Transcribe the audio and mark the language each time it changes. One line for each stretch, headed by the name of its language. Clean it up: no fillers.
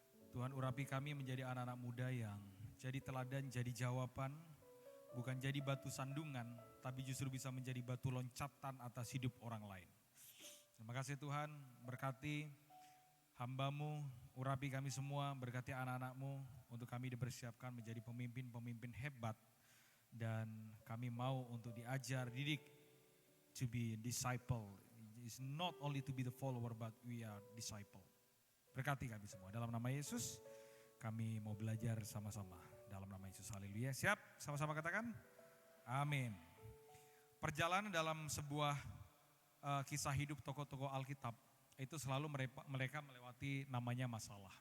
Indonesian: Tuhan urapi kami menjadi anak-anak muda yang jadi teladan, jadi jawaban, bukan jadi batu sandungan, tapi justru bisa menjadi batu loncatan atas hidup orang lain. Terima kasih Tuhan, berkati hamba-Mu, urapi kami semua, berkati anak-anak-Mu untuk kami dipersiapkan menjadi pemimpin-pemimpin hebat dan kami mau untuk diajar, didik,
English: to be disciple. It's not only to be the follower but we are disciple.
Indonesian: Berkati kami semua, dalam nama Yesus kami mau belajar sama-sama. Dalam nama Yesus, haleluya. Siap? Sama-sama katakan? Amin. Perjalanan dalam sebuah kisah hidup tokoh-tokoh Alkitab itu selalu mereka melewati namanya masalah.